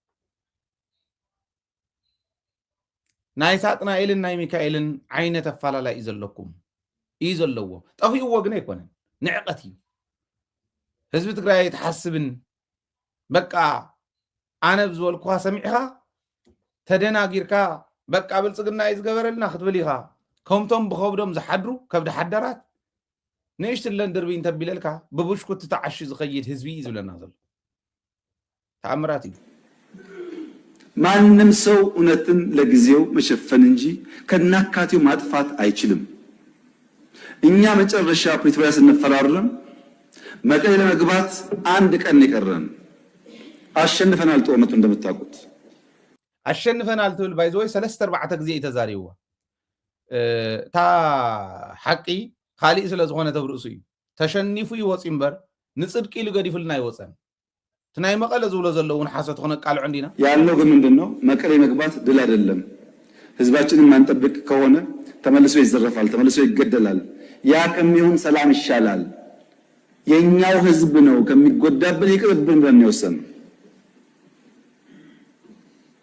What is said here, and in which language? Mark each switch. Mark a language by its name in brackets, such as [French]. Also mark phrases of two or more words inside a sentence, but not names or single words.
[Tigrinya] ናይ ሳጥናኤልን ናይ ሚካኤልን ዓይነት ኣፈላላይ እዩ ዘለኩም እዩ ዘለዎ ጠፊእዎ ግን ኣይኮነን ንዕቐት እዩ ህዝቢ ትግራይ ተሓስብን በቃ ኣነ ብዝበልኩኻ ሰሚዕኻ ተደናጊርካ በቃ ብልጽግና እዩ ዝገበረልና ክትብል ኢኻ ከምቶም ብኸብዶም ዝሓድሩ ከብዲ ሓዳራት ንእሽትለን ድርቢ እንተቢለልካ ብቡሽኩት ተዓሺ ዝኸይድ ህዝቢ እዩ ዝብለና ዘሎ ተኣምራት እዩ [Amharic] ማንም ሰው እውነትን ለጊዜው መሸፈን እንጂ ከናካቴው ማጥፋት አይችልም እኛ መጨረሻ ፕሪቶሪያ ስንፈራረም መቀሌ ለመግባት አንድ ቀን ይቀረን አሸንፈናል ጦርነቱ እንደምታውቁት [Tigrinya] አሸንፈናል ትብል ባይዘይ 3-4 ጊዜ ተዛሪዋ ታ ሐቂ ካሊእ ስለ ዝኾነ ተብርእሱ እዩ ተሸኒፉ ይወጽ እምበር ንጽድቂ ኢሉ ገዲፍልና ይወጸን ትናይ መቀለ ዝብሎ ዘለውን ሓሰት ኾነ ቃልዑ እንዲና [Amharic] ያለው ግን ምንድነው መቀሌ መግባት ድል አይደለም ህዝባችንን ማንጠብቅ ከሆነ ተመልሶ ይዘረፋል ተመልሶ ይገደላል ያ ከሚሆን ሰላም ይሻላል የኛው ህዝብ ነው ከሚጎዳብን ይቅርብን ብለን ነው የወሰነው